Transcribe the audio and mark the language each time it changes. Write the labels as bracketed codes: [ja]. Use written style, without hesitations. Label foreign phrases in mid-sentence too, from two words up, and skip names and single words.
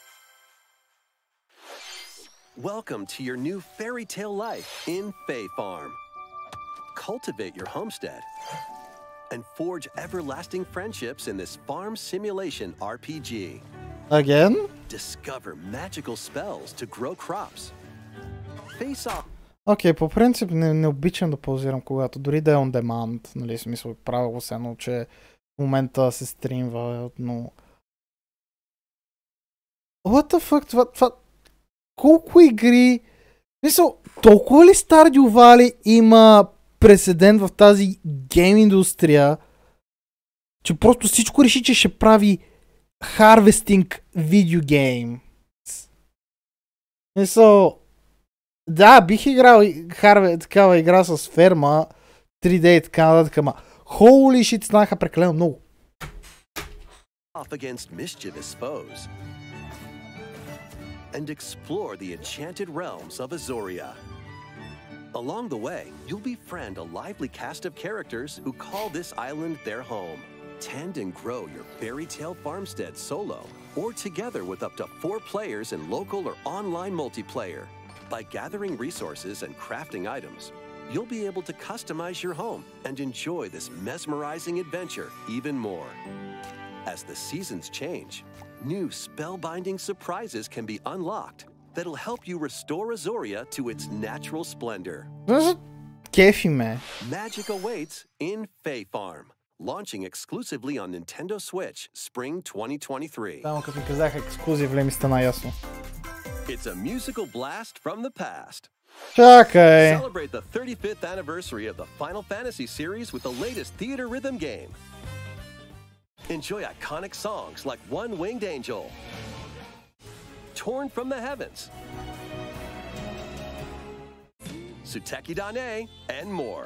[en] Welcome to your new fairy tale life in Fae Farm. Cultivate your homestead and forge everlasting friendships in this farm simulation RPG. Again? Discover magical spells to grow crops. Face off. [bg] Окей, по принцип не обичам да паузирам, когато дори да е [en] on demand, [bg] нали, смисъл, правя го се едно, че в момента се стримва, но... [en] What the fuck, [bg] това... Колко игри... Мисъл, толкова ли Stardew Valley има прецедент в тази гейм индустрия, че просто всичко реши, че ще прави harvesting видеогейм. Мисъл... Да, бих играл такава игра с ферма, 3D и така нататък, ама [en] holy shit, [bg] станаха прекалено много. [en] Off against mischievous foes and explore the enchanted realms of Azoria. Along the way, you'll befriend a lively cast of characters who call this island their home. Tend and grow your fairy tale farmstead solo or together with up to 4 players in local or online multiplayer. By gathering resources and crafting items, you'll be able to customize your home and enjoy this mesmerizing adventure even more. As the seasons change, new spellbinding surprises can be unlocked that'll help you restore Azoria to its natural splendor. [bg] Кефи ме. [en] Magic awaits in Fae Farm, launching exclusively on Nintendo Switch Spring 2023. [bg] Само като ми казаха ексклузив, ли ми стана ясно. [en] It's a musical blast from the past. [bg] Чакай. [en] Celebrate the 35th anniversary of the Final Fantasy series with the latest theater rhythm game. Enjoy iconic songs like One Winged Angel, Torn from the Heavens, Suteki Dane, and more.